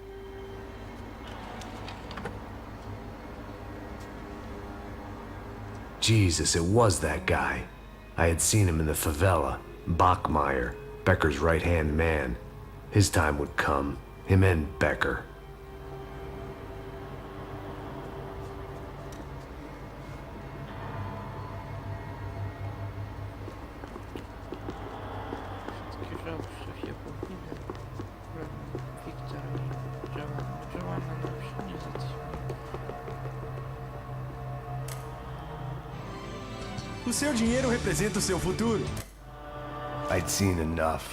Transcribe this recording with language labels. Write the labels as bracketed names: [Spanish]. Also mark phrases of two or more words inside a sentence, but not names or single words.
[English] Jesus, it was that guy. I had seen him in the favela. Bachmeyer, Becker's right-hand man. His time would come. Him and Becker. [Russian] Все-таки жалко, что все погибли. Кроме Виктора и Джованна. Джованна вообще не зацепила. [Portuguese] O seu dinheiro representa o seu futuro. [English] I'd seen enough.